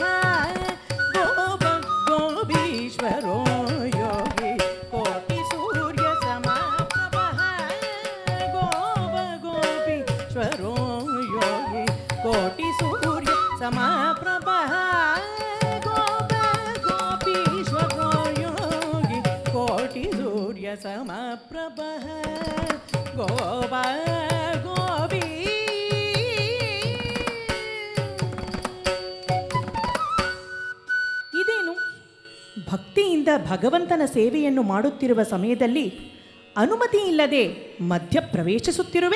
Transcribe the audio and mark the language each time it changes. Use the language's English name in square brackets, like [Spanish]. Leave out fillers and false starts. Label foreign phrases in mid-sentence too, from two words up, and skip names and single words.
[Sanskrit] गोप गोपीश्वरो योगी कोटि सूर्य समप्रभः गोप गोपीश्वरो योगी कोटि सूर्य समप्रभः गोप गोपीश्वरो योगी कोटि सूर्य समप्रभः ಗೋಪ ಗೋಪಿ [Kannada] ಇದೇನು ಭಕ್ತಿಯಿಂದ ಭಗವಂತನ ಸೇವೆಯನ್ನು ಮಾಡುತ್ತಿರುವ ಸಮಯದಲ್ಲಿ ಅನುಮತಿ ಇಲ್ಲದೆ ಮಧ್ಯ ಪ್ರವೇಶಿಸುತ್ತಿರುವೆ.